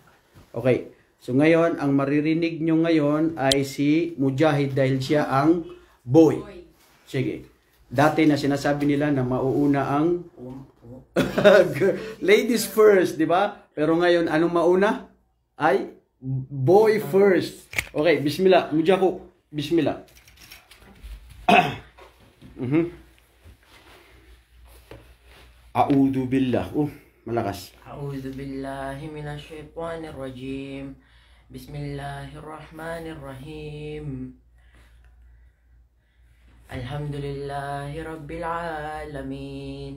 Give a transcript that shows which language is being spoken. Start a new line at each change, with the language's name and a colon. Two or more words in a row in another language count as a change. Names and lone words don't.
Filipino: Okay, so ngayon, ang maririnig nyo ngayon ay si Mujahid dahil siya ang boy. Sige. Dati na sinasabi nila na mauuna ang
English: ladies first,
Filipino: di ba? Pero ngayon, anong mauna? Ay
English: boy first.
Arabic: Okay, bismillah. Mujahid, بسم الله أعوذ بالله.
Filipino: Malakas.
Arabic: أعوذ بالله من الشيطان الرجيم. بسم الله الرحمن الرحيم الحمد لله رب العالمين.